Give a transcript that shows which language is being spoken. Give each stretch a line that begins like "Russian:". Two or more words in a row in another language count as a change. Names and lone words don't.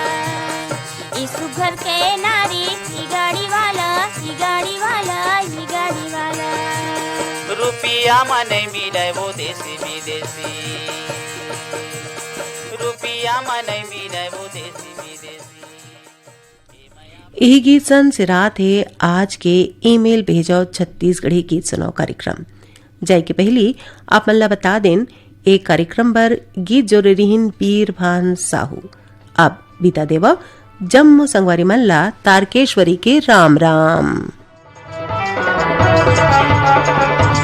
Chhattisgarhi: ये सुघर के नारी, ये गाड़ी वाला, ये गाड़ी वाला, ये गाड़ी वाला। रुपया मन मिले वो देसी विदेशी, रुपया मन मिले वो देसी विदेशी। यही गीत सन सिरात है आज के ईमेल भेजो छत्तीसगढ़ी गीत सुनाओ कार्यक्रम। जाय के पहली आप मल्ला बता दें एक कार्यक्रम पर गीत जोरे रिहिन पीर भान साहू। अब बीता देवा जम्मू संगवारी मल्ला तारकेश्वरी के राम राम।